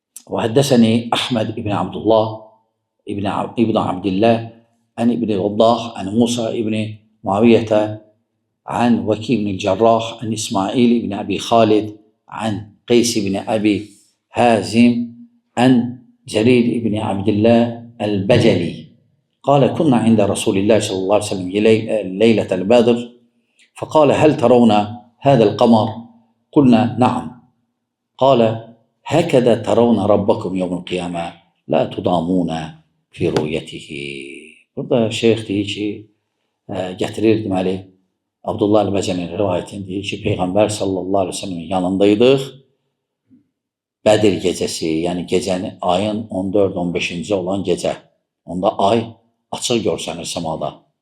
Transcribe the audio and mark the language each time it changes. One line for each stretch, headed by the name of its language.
Arabic: Və həddəsəni Əhməd ibn Abdullah ibn Abdillah ən ibn Vaddah ən Musa ibn Muaviyyətə ən Vəki ibn Cərrah ən İsmail ibn Əbi Xalid ən Qeys ibn Əbi Hazim ən Cərir ibn Abdillah el-Bəcəli قال كنا عند رسول الله صلى الله عليه وسلم ليلة البدر فقال هل ترون هذا القمر؟ قلنا نعم. قال هكذا ترون ربكم يوم القيامة لا تضامون في رؤيته.
Azerbaijani: Burada şeyh deyir ki, gətirir deməli, Abdullah el-Bəcəlinin rivayətini deyir ki, Peyğəmbər sallallahu aleyhi ve sellemin yanındaydıq. Bədir gecəsi, yəni gecəni ayın 14-15-ci olan gecə. Onda ay açıq görsənir səmada.